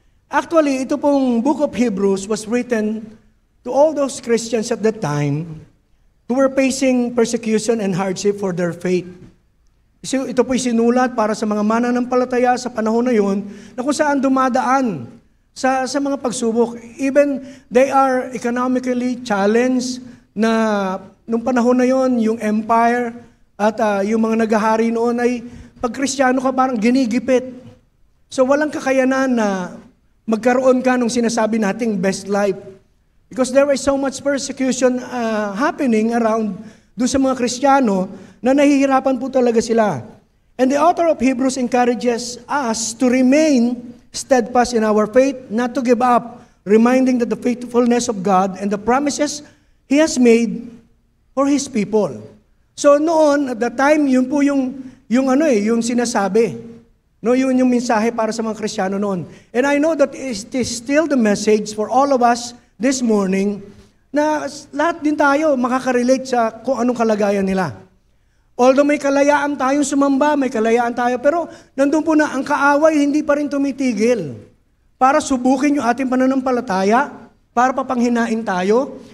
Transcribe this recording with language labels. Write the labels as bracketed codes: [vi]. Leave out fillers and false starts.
[en] Actually, [tl] ito pong [en] Book of Hebrews was written to all those Christians at that time who were facing persecution and hardship for their faith. [tl] Ito po'y sinulat para sa mga mananampalataya sa panahon na yun, na kung saan dumadaan sa mga pagsubok. [en] Even they are economically challenged, [tl] na nung panahon na yon, yung empire at yung mga naghahari noon ay pag Kristiyano ka parang ginigipit. So walang kakayanan na magkaroon ka nung sinasabi nating best life. [en] Because there was so much persecution happening around [tl] doon sa mga Kristiyano na nahihirapan po talaga sila. [en] And the author of Hebrews encourages us to remain steadfast in our faith, not to give up, reminding that the faithfulness of God and the promises He has made for His people. [tl] So noon, [en] at that time, [tl] yun po yung sinasabi. No, yun yung mensahe para sa mga Kristiyano noon. [en] And I know that it is still the message for all of us this morning [tl] na lahat din tayo makaka-relate sa kung anong kalagayan nila. Although may kalayaan tayong sumamba, may kalayaan tayo, pero nandun po na ang kaaway hindi pa rin tumitigil para subukin yung ating pananampalataya, para papanghinain tayo.